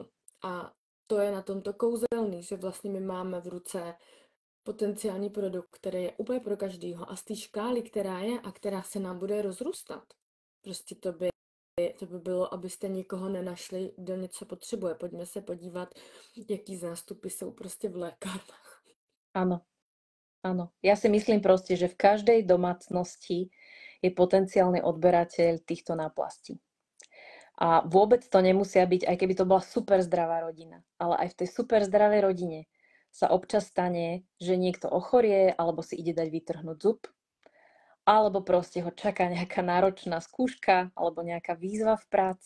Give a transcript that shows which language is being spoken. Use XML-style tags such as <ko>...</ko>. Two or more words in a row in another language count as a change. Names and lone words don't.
<cs>A to je na tomto kouzelný, že vlastně my máme v ruce potenciální produkt, který je úplně pro každýho a z té škály, která je a která se nám bude rozrůstat. Prostě to by bylo, abyste nikoho nenašli, kdo něco potřebuje. Pojďme se podívat, jaký zástupy jsou prostě v lékárnách.</cs> <sk>Áno, áno. Ja si myslím proste, že v každej domácnosti je potenciálny odberateľ týchto náplastí. A vôbec to nemusia byť, aj keby to bola super zdravá rodina, ale aj v tej super zdravej rodine sa občas stane, že niekto ochorie, alebo si ide dať vytrhnúť zub, alebo proste ho čaká nejaká náročná skúška, alebo nejaká výzva v práci.</sk>